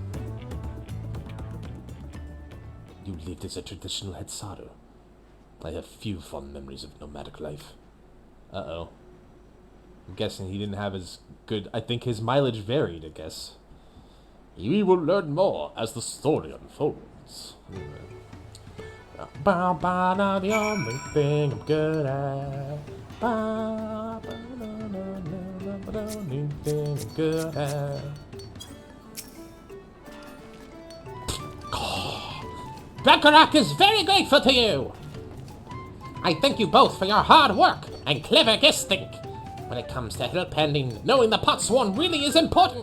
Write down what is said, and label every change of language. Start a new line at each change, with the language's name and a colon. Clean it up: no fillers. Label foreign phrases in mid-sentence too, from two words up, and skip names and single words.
English: You lived as a traditional Hetsaro. I have few fond memories of nomadic life. Uh-oh. I'm guessing he didn't have as good... I think his mileage varied, I guess. We will learn more as the story unfolds. Ba ba da, the only thing I'm good at. Ba ba da, the only thing I'm good at. Baccarat is very grateful to you. I thank you both for your hard work and clever guessing. When it comes to help handing, knowing the potsworn really is important.